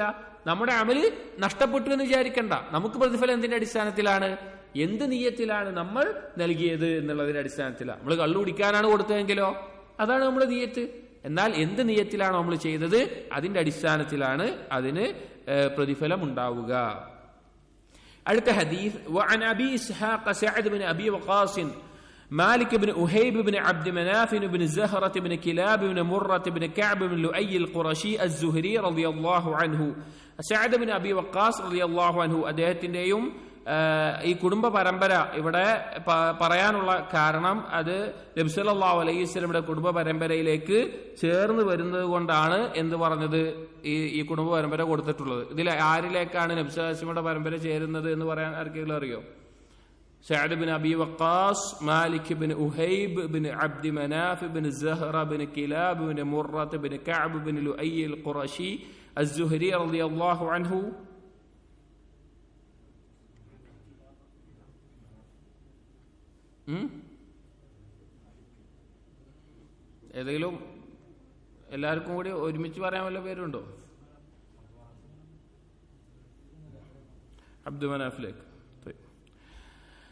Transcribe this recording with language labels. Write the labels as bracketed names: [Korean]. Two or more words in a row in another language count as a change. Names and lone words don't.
[Malayalam] നമ്മുടെ അമല് നഷ്ടപ്പെട്ടു എന്ന് വിചാരിക്കണ്ട. നമുക്ക് പ്രതിഫലം എന്തിന്റെ അടിസ്ഥാനത്തിലാണ്, എന്ത് നിയ്യത്തിലാണ് നമ്മൾ നൽകിയത് എന്നുള്ളതിന്റെ അടിസ്ഥാനത്തിലാണ്. നമ്മൾ കള്ളു കുടിക്കാനാണ് കൊടുത്തതെങ്കിലോ അതാണ് നമ്മൾ നിയ്യത്ത്. എന്നാൽ എന്ത് നിയ്യത്തിലാണോ നമ്മൾ ചെയ്തത് അതിന്റെ അടിസ്ഥാനത്തിലാണ് അതിന് പ്രതിഫലം ഉണ്ടാവുക. അടുത്ത ഹദീസ് [Arabic] وعن ابي اسحاق سعد بن ابي وقاص مالك بن أهيب بن عبد مناف بن زهرة بن كلاب بن مرة بن كعب بن لؤي القرشي الزهري رضي الله عنه. [Malayalam] سعد بن أبي وقاص [Arabic] رضي الله عنه [Malayalam] അദ്ദേഹത്തിന്റെയും ഈ കുടുംബ പരമ്പര ഇവിടെ പറയാനുള്ള കാരണം അത് നബി [Arabic] صلى الله عليه وسلم [Malayalam] കുടുംബ പരമ്പരയിലേക്ക് ചേർന്ന് വരുന്നത് കൊണ്ടാണ് എന്ന് പറഞ്ഞത് ഈ കുടുംബ പരമ്പര കൊടുത്തിട്ടുള്ളത്. ഇതിൽ ആരിലേക്കാണ് നബി [Arabic] صلى الله عليه وسلم [Malayalam] പരമ്പര ചേരുന്നത് എന്ന് പറയാൻ ആർക്കെങ്കിലും അറിയോ? [Arabic] سعد بن أبي وقاص مالك بن أهيب بن عبد مناف بن زهرة بن كلاب بن مرة بن كعب بن لؤي القرشي الزهري رضي الله عنه. [Malayalam] ഏതെങ്കിലും എല്ലാവർക്കും കൂടി ഒരുമിച്ച് പറയാൻ വല്ല പേരുണ്ടോ? അബ്ദു മനാഫിലേക്ക്.